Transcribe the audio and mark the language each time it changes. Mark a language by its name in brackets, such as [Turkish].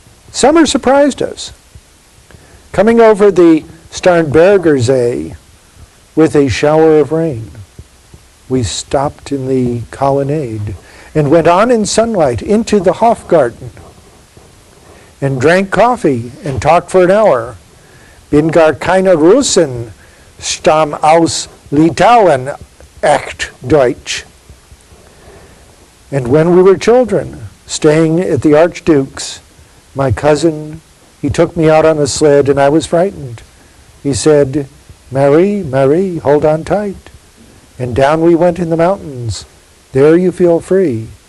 [English] Summer surprised us, coming over the Starnberger See with a shower of rain. We stopped in the colonnade and went on in sunlight into the Hofgarten and drank coffee and talked for an hour. [German] Bin gar keine Russen, stamm aus Litauen, echt Deutsch. [English] And when we were children, staying at the Archduke's, my cousin, he took me out on a sled and I was frightened. He said, Marie, Marie, hold on tight. And down we went in the mountains. There you feel free.